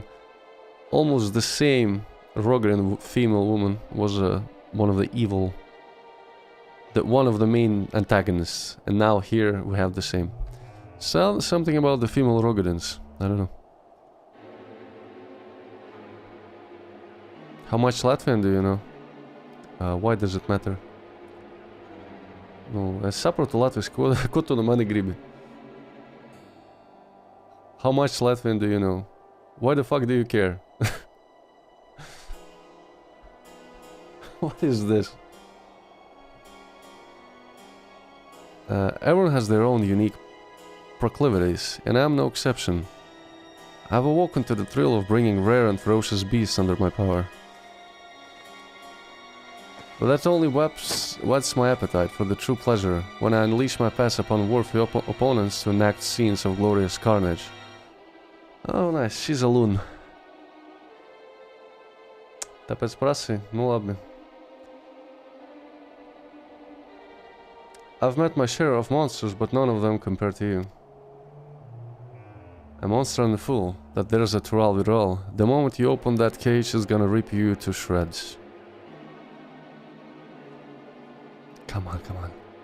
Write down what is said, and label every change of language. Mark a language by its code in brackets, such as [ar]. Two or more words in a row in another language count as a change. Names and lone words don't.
[en] Almost the same Roganin female woman was one of the evil, one of the main antagonists, and now here we have the same. Something about the female Rogadins. I don't know. How much Latvian do you know? Why does it matter? [lv] Nu, es saprotu latviski, ko tu no mani gribi? [en] How much Latvian do you know? Why the fuck do you care? What is this? Everyone has their own unique proclivities, and I am no exception. I've awoken to the thrill of bringing rare and ferocious beasts under my power. But that only whets my appetite for the true pleasure when I unleash my pass upon worthy opponents to enact scenes of glorious carnage. Oh, nice, she's a loon. [lv] Tāpēc prasi, nu labi. [en] I've met my share of monsters, but none of them compare to you. A monster and a fool, that there's a Tural with all. The moment you open that cage, it's gonna rip you to shreds. Come on, come on.